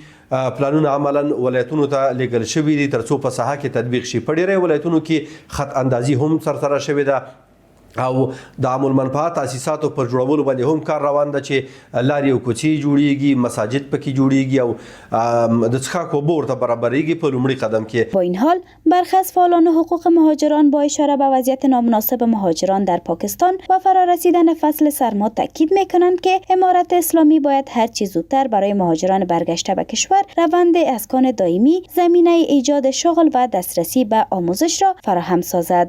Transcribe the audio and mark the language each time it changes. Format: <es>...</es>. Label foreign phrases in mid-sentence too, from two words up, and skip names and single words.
<ps>پلانونه عملاً ولایتونو ته لیږل شوي دي ترڅو په ساحه کې تطبیق شي. په ډیری ولایتونو کې خط اندازي هم سرسره شوې ده او د عام المنفعه تاسیساتو پر جوړولو باندې هم کار روان ده چې لارې او کوڅې جوړیږي، مساجد پکې جوړیږي او د څښاک اوبه ورته برابریږي په لومړي قدم کې.</ps> <fa>با این حال برخی از فعالان حقوق مهاجران با اشاره به وضعیت نامناسب مهاجران در پاکستان و فرارسیدن فصل سرما تاکید میکنند که امارت اسلامی باید هر چه زودتر برای مهاجران برگشته به کشور روند اسکان دائمی، زمینه ایجاد شغل و دسترسی به آموزش را فراهم سازد.</fa>